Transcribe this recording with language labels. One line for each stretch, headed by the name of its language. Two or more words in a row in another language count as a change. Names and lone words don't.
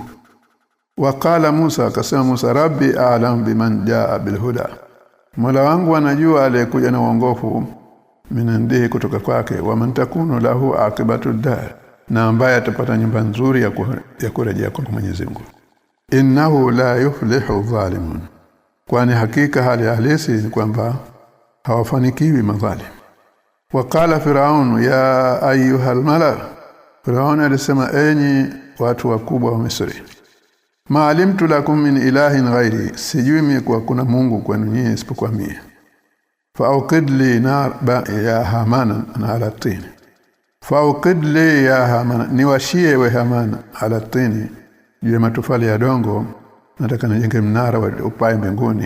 Arabic: وقال موسى,
Swahili: akasema Musa,
Arabic: ربي أعلم بمن جاء بالهدى,
Swahili: Mola wangu anajua aliyekuja na uongofu, minandihi, kutoka kwake,
Arabic: ومن تكون له عاقبة الدار,
Swahili: na ambaye atapata nyumba nzuri ya kurejea kwa Mwenyezi Mungu.
Arabic: إنه لا يفلح الظالمون,
Swahili: kwani hakika hali halisi ni kwamba hawafanikiwi madhalim.
Arabic: وقال فرعون يا أيها الملأ,
Swahili: Firaun alisema, enyi watu wakubwa wa Misri,
Arabic: ما علمت لكم من إله غيري,
Swahili: sijui mimi kwa kuna Mungu kwenu nyinyi isipokuwa mimi.
Arabic: فأوقد لي نار يا هامان على طين, فأوقد لي يا هامان,
Swahili: niwashie we
Arabic: Hamana على طين,
Swahili: juu matofali ya dongo, nataka nijenge mnara wa upae mbinguni.